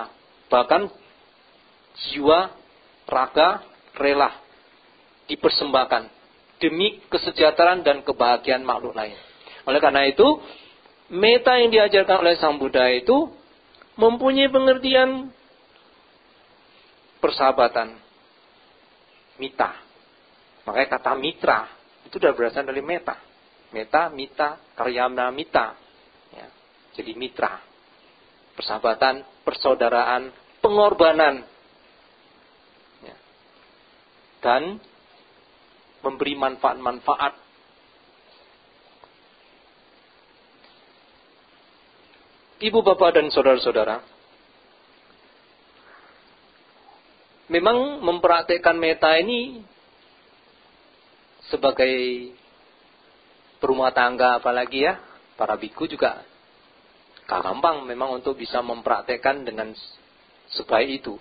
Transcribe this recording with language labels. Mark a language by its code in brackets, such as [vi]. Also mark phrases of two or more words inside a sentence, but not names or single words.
[id] Bahkan jiwa, raga, rela dipersembahkan demi kesejahteraan dan kebahagiaan makhluk lain. Oleh karena itu, metta yang diajarkan oleh sang Buddha itu mempunyai pengertian persahabatan, mita. Makanya kata mitra itu sudah berasal dari metta. Metta, mita, karyamna mita. Ya, jadi mitra. Persahabatan, persaudaraan, pengorbanan. Ya. Dan memberi manfaat-manfaat. Ibu, bapak, dan saudara-saudara, memang mempraktikkan metta ini sebagai berumah tangga, apalagi ya, para biku juga gampang memang untuk bisa mempraktikkan dengan sebaik itu.